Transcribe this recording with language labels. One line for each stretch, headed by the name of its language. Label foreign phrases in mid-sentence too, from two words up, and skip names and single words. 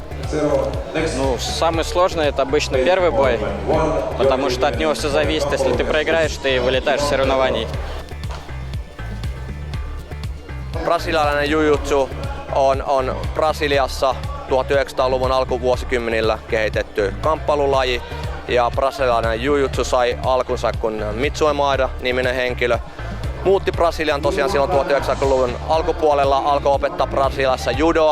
Russian: Ну, самый сложный это обычно первый бой, потому что от него все зависит. Если ты проиграешь, ты вылетаешь с соревнований.
Finnish: Brasilialainen jiu-jitsu on Brasiliassa 1900-luvun alkuvuosikymmenillä kehitetty kamppailulaji. Ja brasilialainen jiu-jitsu sai alkunsa, kun Mitsue Maeda-niminen henkilö muutti Brasilian tosiaan silloin 1900-luvun alkupuolella, alkoi opettaa Brasiliassa judoa.